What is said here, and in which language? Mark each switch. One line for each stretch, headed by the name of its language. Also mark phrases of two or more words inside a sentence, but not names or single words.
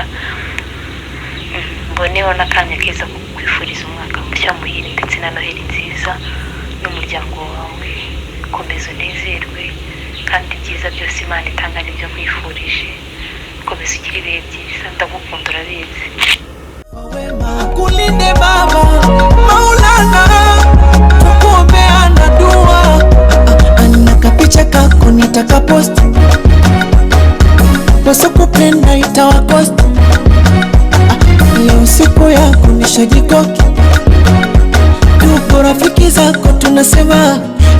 Kinyarwanda: Mboneho n'akanya keza ko kwifuriza umwaka mushya muhire ndetse na Noheli nziza n'umuryango wawe. Komeza unezerwe kandi ibyiza byose Imana itanga nibyo nkwifurije. Komeza ugire ibihe byiza, ndagukunda urabizi.
Swahili: Kulinde Baba Maulana, tukuombeana dua. Ana kapicha kako nitakapost, wasokupenda itawakost. Leo siku yako nishajikoki, tuko rafiki zako tunasema